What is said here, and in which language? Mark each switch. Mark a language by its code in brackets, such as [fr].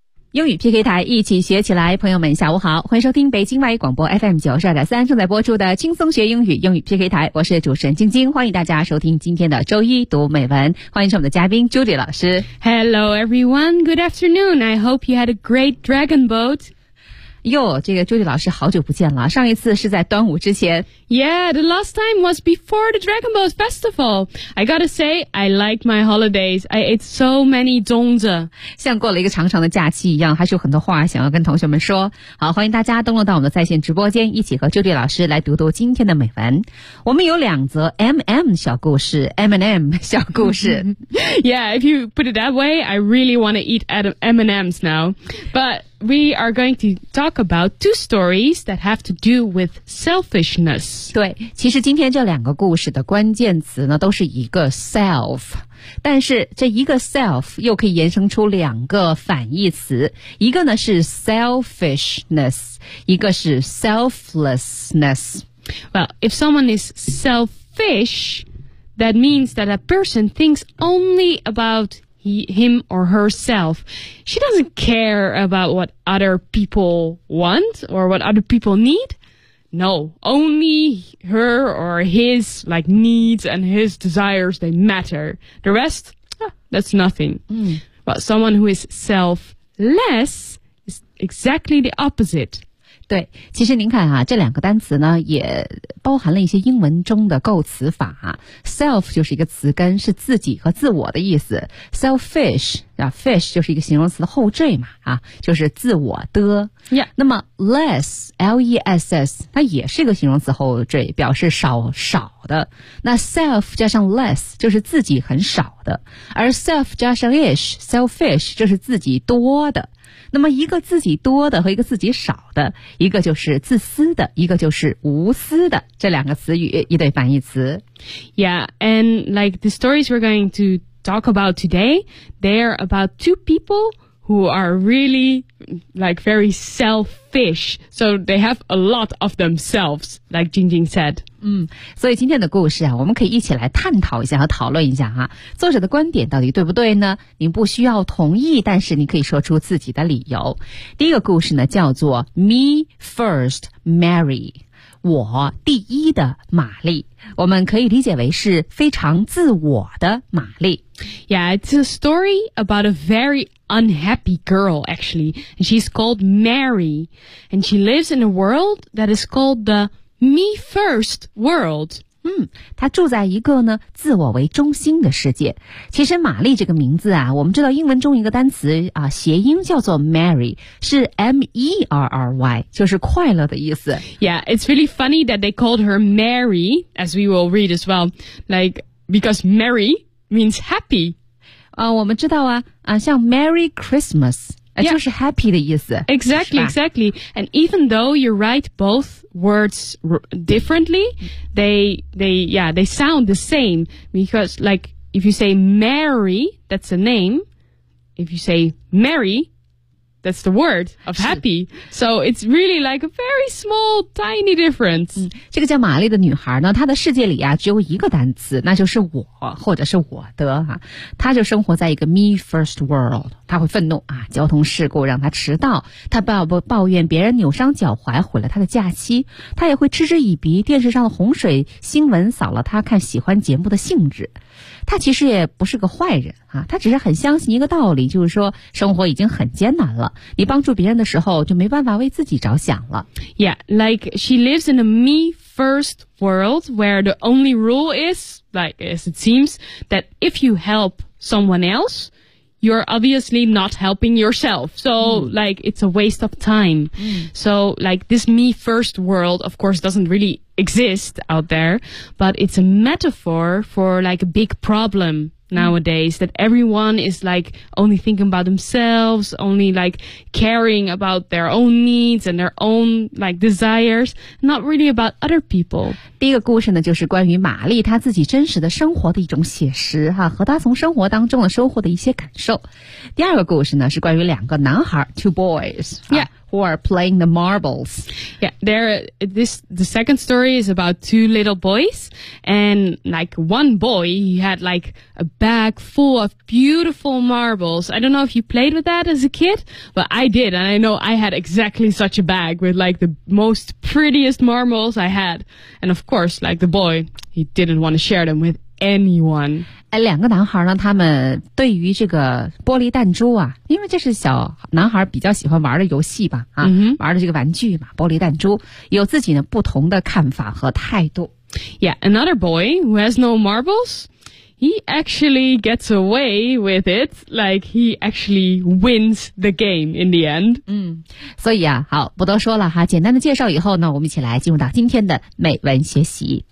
[zh] 英语 PK 台，一起学起来。朋友们下午好，欢迎收听北京外语广播 FM92.3 正在播出的轻松学英语英语 PK 台，我是主持人晶晶，欢迎大家收听今天的周一读美文，欢迎我们的嘉宾 Judy 老师。 [en] Hello everyone, good afternoon, I hope you had a great dragon boat。 [zh] 哟，这个朱迪老师好久不见了，上一次是在端午之前。 [en] Yeah, the last time was before the Dragon Boat Festival. I gotta say, I like my holidays. I ate so many 粽子。 [zh] 像过了一个长长的假期一样，还是有很多话想要跟同学们说。好，欢迎大家登录到我们的在线直播间，一起和朱迪老师来读读今天的美文。我们有两则 MM 小故事 ,M&M 小故事。 [en] Yeah, if you put it that way, I really want to eat at M&M's now. But,We are going to talk about two stories that have to do with selfishness. [zh] 对，其实今天这两个故事的关键词呢，都是一个 self， 但是这一个 self 又可以延伸出两个反义词，一个呢是 selfishness， 一个是 selflessness. [en] Well, if someone is selfish, that means that a person thinks only aboutHim or herself. She doesn't care about what other people want or what other people need. No, only her or his, like, needs and his desires, they matter. The rest, that's nothing. Mm. But someone who is selfless is exactly the opposite. [zh] 对，其实您看啊，这两个单词呢也包含了一些英文中的构词法。 self 就是一个词根，是自己和自我的意思。 selfish 啊 ，fish 就是一个形容词的后缀嘛，啊，就是自我的。 Yeah. 那么 less l e s s 它也是一个形容词后缀，表示少少的。那 self 加上 less 就是自己很少的，而 self 加上 ish selfish 就是自己多的。那么一个自己多的和一个自己少的，一个就是自私的，一个就是无私的，这两个词语一对反义词。 [en] Yeah, and like the stories we're going to talk about today, they're about two people who are really like very selfish, so they have a lot of themselves, like Jingjing said. [zh] 嗯，所以今天的故事啊，我们可以一起来探讨一下和讨论一下啊，作者的观点到底对不对呢？您不需要同意，但是您可以说出自己的理由。第一个故事呢，叫做 Me First Mary， 我第一的玛丽，我们可以理解为是非常自我的玛丽。 [en] Yeah, it's a story about a very unhappy girl, actually. And she's called Mary. And she lives in a world that is called the Me First World. [zh] 嗯，她住在一个呢自我为中心的世界。其实玛丽这个名字啊，我们知道英文中一个单词啊，谐音叫做 Mary， 是 M-E-R-R-Y， 就是快乐的意思。 [en] Yeah, it's really funny that they called her Mary, as we will read as well. Like, because Mary...means happy. [zh] 我们知道啊，像 Merry Christmas, 就是 happy 的意思。 [en] Exactly, exactly. And even though you write both words differently, they sound the same. Because like, if you say Mary, that's a name. If you say Mary,That's the word of happy. So it's really like a very small, tiny difference.、嗯、 [zh] 这个叫玛丽的女孩呢，她的世界里啊只有一个单词，那就是我或者是我的啊。她就生活在一个 [en] me first world. [zh] 她会愤怒啊，交通事故让她迟到。她抱怨别人扭伤脚踝毁了她的假期。她也会嗤之以鼻，电视上的洪水新闻扫了她看喜欢节目的兴致。她其实也不是个坏人啊，她只是很相信一个道理，就是说生活已经很艰难了。你帮助别人的时候就没办法为自己着想了。 [en] Yeah, like she lives in a me first world where the only rule is, like as it seems, that if you help someone else, you're obviously not helping yourself. So、mm. like it's a waste of time.、Mm. So like this me first world, of course, doesn't really exist out there, but it's a metaphor for like a big problem. Nowadays, that everyone is like only thinking about themselves, only like caring about their own needs and their own like desires, not really about other people. [zh] 第一个故事呢，就是关于玛丽她自己真实的生活的一种写实哈、啊，和她从生活当中的收获的一些感受。第二个故事呢，是关于两个男孩 ， [en] two boys.、啊、yeah. Who are playing the marbles. Yeah, the second story is about two little boys. And like one boy, he had like a bag full of beautiful marbles. I don't know if you played with that as a kid, but I did. And I know I had exactly such a bag with like the most prettiest marbles I had. And of course, like the boy, he didn't want to share them with anyone. [zh] 两个男孩呢，他们对于这个玻璃弹珠啊，因为这是小男孩比较喜欢玩的游戏吧，啊、 mm-hmm. 玩的这个玩具嘛，玻璃弹珠，有自己的不同的看法和态度。 [en] Yeah, another boy who has no marbles, he actually gets away with it, like he actually wins the game in the end. [zh] 嗯，所以啊，好，不多说了哈，简单的介绍以后呢，我们一起来进入到今天的美文学习。